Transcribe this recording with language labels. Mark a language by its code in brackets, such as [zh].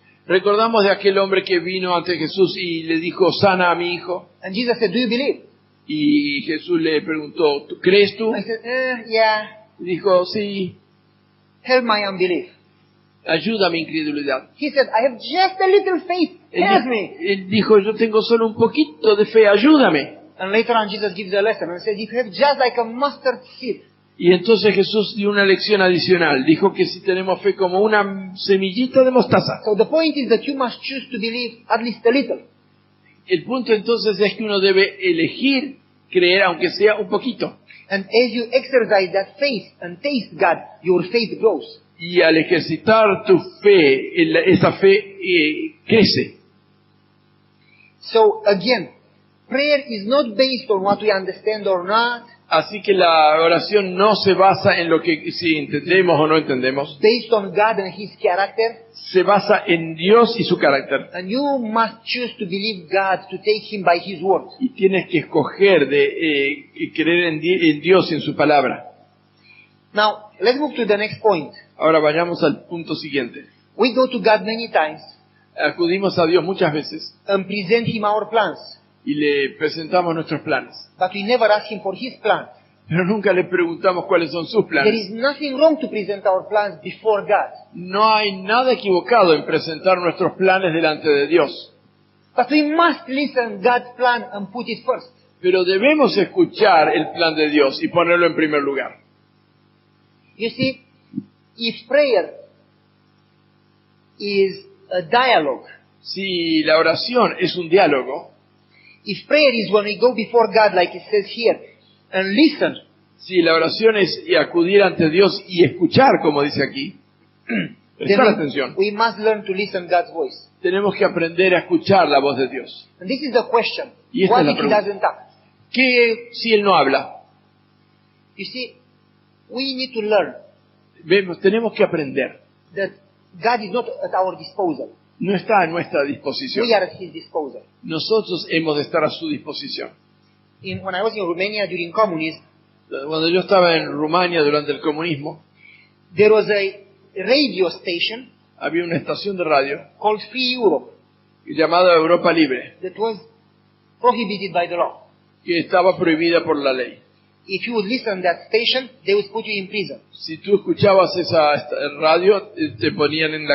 [es] Recordamos de aquel hombre que vino ante Jesús y le dijo, sana a mi hijo. [en] And Jesus said, do you believe? [es] Y Jesús le preguntó, ¿crees tú? [en] I said, yeah. [es] Y dijo, sí, [en] Help my unbelief. [es] ayuda a mi incredulidad. [en] He said, I have just a little faith. Help me. [es] Él dijo, yo tengo solo un poquito de fe, ayúdame. [en] And later on Jesus gives a lesson and says, if you have just like a mustard seed, [es] Y entonces Jesús dio una lección adicional. Dijo que si tenemos fe como una semillita de mostaza. [en] so the point is that you must choose to believe at least a little. [es] El punto entonces es que uno debe elegir creer aunque sea un poquito. [en] And as you exercise that faith and taste God, your faith grows. [es] Y al ejercitar tu fe, esa fe crece. [en] So again, prayer is not based on what we understand or not, [es] Así que la oración no se basa en lo que si entendemos o no entendemos. [en] based on God and His character. [es] Se basa en Dios y su carácter. [en] And you must choose to believe God, to take Him by His word. [es] Y tienes que escoger de creer en Dios y en su palabra. [en] Now, let's move to the next point. [es] Ahora vayamos al punto siguiente. [en] We go to God many times [es] Acudimos a Dios muchas veces [en] and present Him our plans, [es] y le presentamos nuestros planes. [en] but we never ask Him for His plan. [es] Pero nunca le preguntamos cuáles son sus [en] There [es] planes. [en] is nothing wrong to present our plans before God. [es] No hay nada equivocado en presentar nuestros planes delante de Dios. [en] But we must listen God's plan and put it first. [es] Pero debemos escuchar el plan de Dios y ponerlo en primer lugar. [en] You see, if prayer is a dialogue, [es] Si la oración es un diálogo, [en] if prayer is when we go before God, like it says here, and listen, [es] si la oración es acudir ante Dios y escuchar, como dice aquí, prestar [en] then [es] atención. [en] we must learn to listen God's voice. [es] Tenemos que aprender a escuchar la voz de Dios. [en] And this is the question. [es] Y esta [en] What [es] es la [en] if he [es] pregunta. [en] doesn't talk? [es] ¿Qué si él no habla? [en] You see, we need to learn [es] Tenemos que aprender. [en] that God is not at our disposal. [es] No está a nuestra disposición. [en] We are at His disposal. [es] Nosotros hemos de estar a su disposición. [en] When I was in Romania during communism, [es] Cuando yo estaba en Rumania durante el comunismo, [en] there was a radio station [es] había una estación de radio [en] called Free Europe [es] llamada Europa Libre, [en] that was prohibited by the law. [es] que estaba prohibida por la ley. [en] If you would listen to that station, they would put you in prison. [es] Si tú escuchabas esa radio, te ponían en la